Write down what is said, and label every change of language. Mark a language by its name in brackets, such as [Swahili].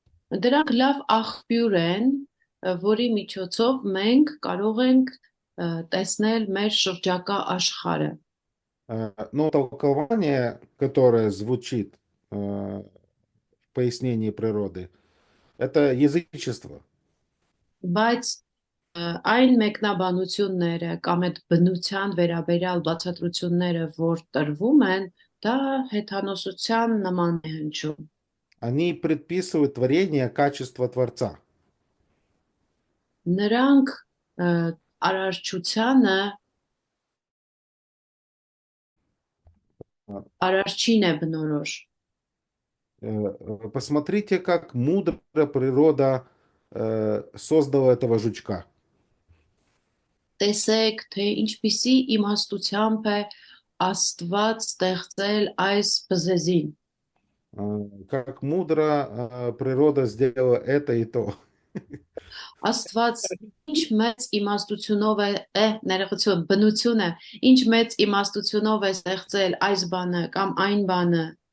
[Armenian] Դրանք լավ աղբյուր են, որի միջոցով մենք կարող ենք տեսնել մեր շրջակա աշխարհը։ [Russian] Но толкование, которое звучит в пояснении природы, это язычество. [Armenian] Բայց այն մեկնաբանությունները կամ այդ բնության վերաբերյալ բացատրությունները, որ տրվում են, դա հեթանոսության նման է հնչում։ [Russian] Они предписывают творение качества Творца. [Armenian] Նրանք արարչությանը արարչին է բնորոշ։ [Russian] Посмотрите, как мудро природа создала этого жучка. [Armenian] Տեսեք, թե ինչպիսի իմաստությամբ է Աստված ստեղծել այս բզեզին։ [Russian] Как мудро природа сделала это и то. [Armenian] Աստված ինչ մեծ իմաստությունով է ներողություն, բնություն է, ինչ մեծ իմաստությունով է ստեղծել այս բանը կամ այն բանը։